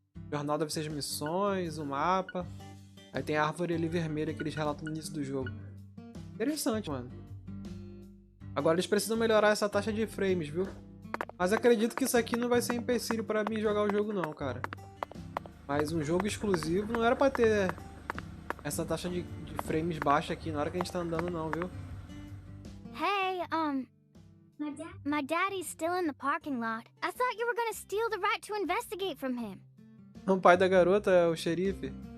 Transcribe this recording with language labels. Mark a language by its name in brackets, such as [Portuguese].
[Portuguese] Jornal deve ser as missões, o mapa. Aí tem a árvore ali vermelha que eles relatam no início do jogo. Interessante, mano. Agora eles precisam melhorar essa taxa de frames, viu? Mas acredito que isso aqui não vai ser empecilho pra mim jogar o jogo não, cara. Mas um jogo exclusivo não era pra ter essa taxa de frames baixa aqui na hora que a gente tá andando não, viu? [English] Hey, my daddy's still in the parking lot. I thought you were gonna steal the right to investigate from him. [Portuguese] O pai da garota é o xerife.